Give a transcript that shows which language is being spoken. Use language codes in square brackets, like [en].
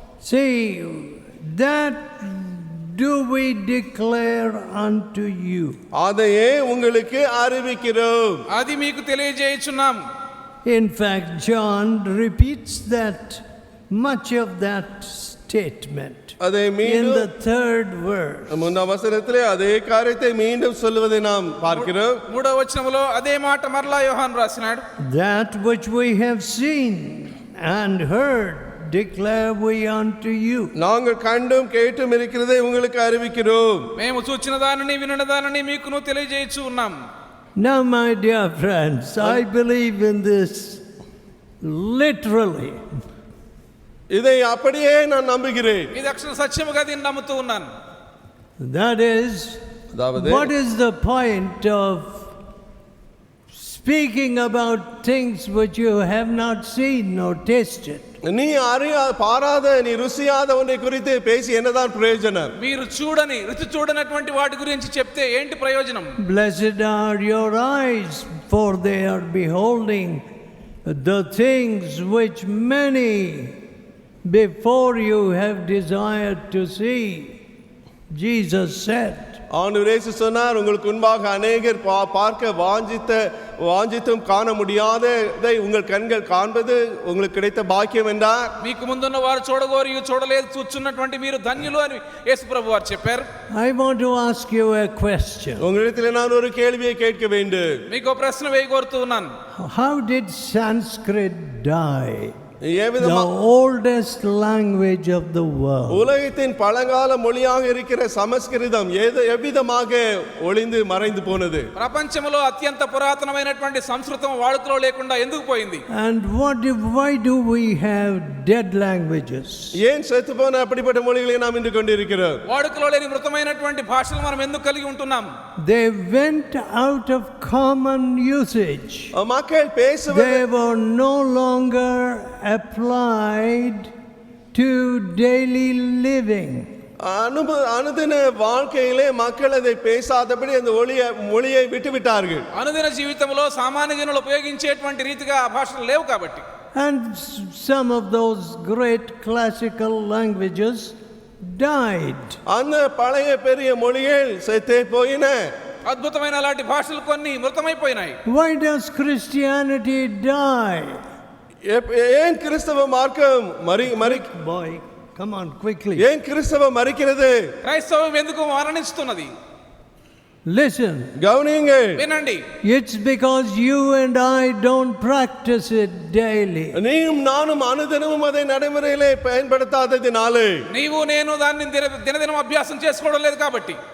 [en] see, that do we declare unto you. [ta] அதையே உங்களுக்கு அறிவிக்கிறோம். [te] అది మీకు తెలియజేయుచున్నాం. [en] In fact, John repeats much of that statement [ta] அதை [en] in [ta] மீண்டும் [en] the third verse. [ta] முன்னாம் வசனத்திலே அதே காரியத்தை மீண்டும் சொல்வதை நாம் பார்க்கிறோம். [te] మూడవ వచనములో అదే మాట మరలా యోహాను రాసినాడు. [en] That which we have seen and heard declare we unto you. [ta] நாங்கள் கண்டும் கேட்டும் இருக்கிறதை உங்களுக்கு அறிவிக்கிறோம். [te] మేము చూచిన దానిని వినిన దానిని మీకును తెలియజేయచ్చు ఉన్నాం. [en] Now, my dear friends, I believe in this literally. [ta] இதை அப்படியே நான் நம்புகிறேன். [te] ఇది అక్షర సత్యముగా దీన్ని నమ్ముతూ ఉన్నాను. [en] That is, what is the point of speaking about things which you have not seen or tasted? [ta] நீ பாராத நீ ருசியாத ஒன்றை குறித்து பேசி என்னதான் பிரயோஜனம்? [te] మీరు చూడని రుచి చూడనటువంటి వాటి గురించి చెప్తే ఏంటి ప్రయోజనం? [en] Blessed are your eyes, for they are beholding the things which many before you have desired to see. Jesus said. [ta] ஆண்டவர் இயேசு சொன்னார், உங்களுக்கு முன்பாக அநேகர் பார்க்க வாஞ்சித்தும் காண முடியாததை உங்கள் கண்கள் காண்பது உங்களுக்கு கிடைத்த பாக்கியம் என்றார். [te] మీకు ముందున్న వారు చూడగోరు చూడలేదు, చూచున్నటువంటి మీరు ధన్యులు అని యేసు ప్రభు వారు చెప్పారు. [en] I want to ask you a question. [ta] உங்களிடத்தில் நான் ஒரு கேள்வியை கேட்க வேண்டும். [te] మీకు ప్రశ్న వేయగోరుతూ ఉన్నాను. [en] How did Sanskrit die? The oldest language of the world. [ta] உலகத்தின் பழங்கால மொழியாக இருக்கிற சமஸ்கிருதம் எவ்விதமாக ஒளிந்து மறைந்து போனது? [te] ప్రపంచంలో అత్యంత పురాతనమైనటువంటి సంస్కృతం వాడుకలో లేకుండా ఎందుకు పోయింది? [en] And why do we have dead languages? [ta] ஏன் செத்து போன அப்படிப்பட்ட மொழிகளை நாம் இன்று கொண்டிருக்கிறோம்? [te] వాడుకలో లేని మృతమైనటువంటి భాషలు మనం ఎందుకు కలిగి ఉంటున్నాం? [en] They went out of common usage. [ta] மக்கள் பேசுவது [en] they were no longer applied to daily living. [ta] அனுதின வாழ்க்கையிலே மக்கள் அதை பேசாதபடி அந்த மொழியை விட்டுவிட்டார்கள். [te] అనుదిన జీవితంలో సామాన్య జనులు ఉపయోగించేటువంటి రీతిగా ఆ భాషలు లేవు కాబట్టి. [en] And some of those great classical languages died. [ta] அந்த பழைய பெரிய மொழிகள் செத்தே போயின. [te] అద్భుతమైన అలాంటి భాషలు కొన్ని మృతమైపోయినాయి. [en] Why does Christianity die? [ta] ஏன் கிறிஸ்தவ மார்க்கம் [en] boy, come on quickly. [ta] ஏன் கிறிஸ்தவ மரிக்கிறது? [te] క్రైస్తవం ఎందుకు మరణిస్తున్నది? [en] Listen. [ta] கவனியுங்கள். [te] వినండి. [en] It's because you and I don't practice it daily. [ta] நீயும் நானும் [te] అనుదినము [ta] அதை நடைமுறையிலே பயன்படுத்தாததினாலே. [te] నీవు నేను దాన్ని దినదినం అభ్యాసం చేసుకోవడం లేదు కాబట్టి.